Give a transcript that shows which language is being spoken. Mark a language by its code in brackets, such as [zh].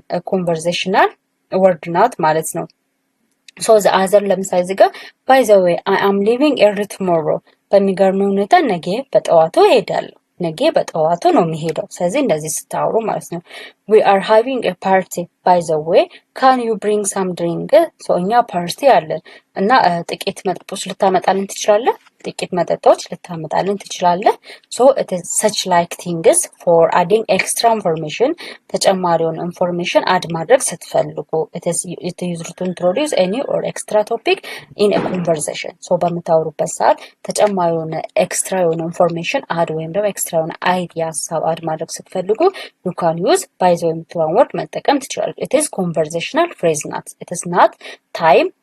[am] ኮንቨርሴሽናል ወርድ ናት ማለት ነው። ሶ ዘ አዘር ለምሳሌ እዚህ ጋር [en] ባይ ዘ ዌይ አይ አም ሊቪንግ ኤርሊ ቱሞሮ። [am] በሚገርም ሁኔታ ነገ በጠዋቱ እሄዳለሁ። ነገ በጠዋቱ ነው የሚሄደው። ስለዚህ እንደዚህ ስታወሩ ማለት ነው። [en] we are having a party by the way can you bring some drink? [am] so እኛ ፓርቲ አለን እና ጥቂት መጠጦች ልታመጣልን ትችላለህ? ጥቂት መጠጦች ልታመጣልን ትችላለህ? [en] so it is such like things for adding extra information [am] ተጨማሪውን ኢንፎርሜሽን አድ ማድረግ ስትፈልጉ [en] it is used to introduce any or extra topic in a conversation. [am] so በምታወሩበት ሰዓት ተጨማሪውን ኤክስትራ የሆነ ኢንፎርሜሽን አድ ወይም ደግሞ ኤክስትራ የሆነ አይዲያ ሀሳብ አድ ማድረግ ስትፈልጉ [en] you can use by the way [am] የምትለውን ወርድ መጠቀም ትችላለች። [en] it is conversational phrase [am] ናት። [en] it is not time